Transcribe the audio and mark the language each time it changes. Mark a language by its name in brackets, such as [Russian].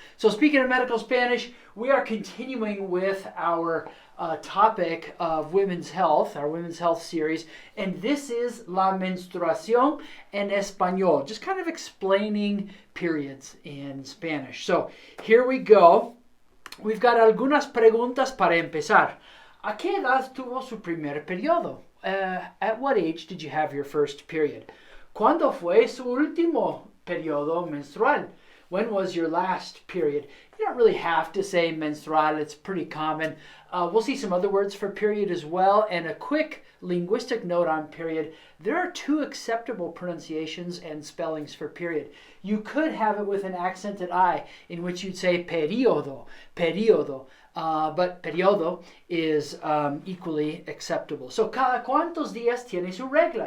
[English] So speaking of medical Spanish, we are continuing with our topic of women's health, our women's health series, and this is [Spanish] la menstruación en español, [English] just kind of explaining periods in Spanish. So here we go. We've got [Spanish] algunas preguntas para empezar. ¿A qué edad tuvo su primer periodo? [English] At what age did you have your first period? [Spanish] ¿Cuándo fue su último periodo menstrual? [English] When was your last period? You don't really have to say menstrual. It's pretty common. We'll see some other words for period as well. And a quick linguistic note on period. There are two acceptable pronunciations and spellings for period. You could have it with an accented I, in which you'd say periodo, periodo. But periodo is equally acceptable. [Spanish] So, cada cuántos días tiene su regla?